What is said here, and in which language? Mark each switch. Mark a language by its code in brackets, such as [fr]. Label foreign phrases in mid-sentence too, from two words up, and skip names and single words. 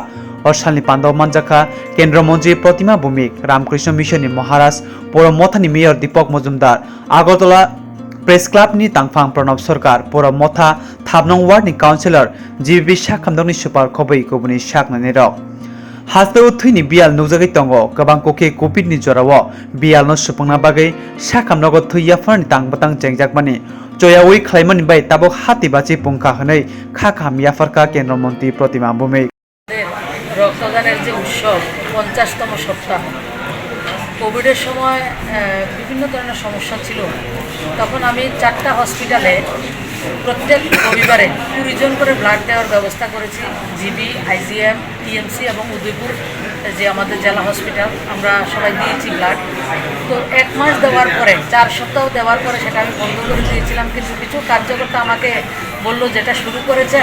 [trp] o salni panda manjaka Kendra Mantri Pratima Bhumik Ramkrishna Mission ni Maharaj Poro Mothani Mayor Deepak Mojumdar Agartala Press Club ni Tangphang Pranab Sarkar Poro Motha Thabnong Ward ni Councillor GBP Sakhamnogni Super Khobui Kubuni Saknani rok Hatio Thwi ni bial nukjagui tongo gobang koke covid ni jorao bial no supangna bagai Sakhamnogo Thwi Yapharmani tangbatang chengjakmani joyawi khlaimani bai tabok hati bachi pungkha hwnei Kakha Yapharka Kendra Mantri Pratima Bhumik [bn] রক্তদানের যে উৎসব 50তম সপ্তাহ কোভিডের সময় বিভিন্ন ধরনের সমস্যা ছিল তখন আমি 4টা হসপিটালে প্রত্যেক রবিবারে 20 জন করে ব্লাড দেওয়ার ব্যবস্থা করেছি জিবি আইজিএম টিএমসি এবং উদয়পুর যে আমাদের জেলা হসপিটাল আমরা সবাই দিয়েছি ব্লাড তো 1 মাস দেওয়ার পরে 4 সপ্তাহ দেওয়ার পরে সেটা আমি বন্ধ করে দিয়েছিলাম কিন্তু কিছু কার্যকর্তা আমাকে বলল যেটা শুরু করেছেন